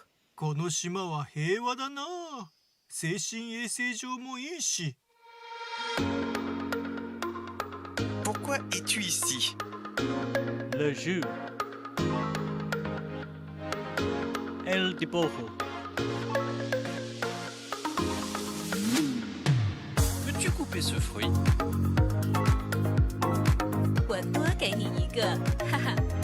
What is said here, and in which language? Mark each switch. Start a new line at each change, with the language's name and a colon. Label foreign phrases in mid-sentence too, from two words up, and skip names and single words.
Japanese: この島は平和だな。精神衛生上もいいし。
French: Pourquoi es-tu ici? Le jeu.
Spanish: el dibujo.
French: Peux-tu couper ce fruit?
Chinese: 我多给你一个，哈哈。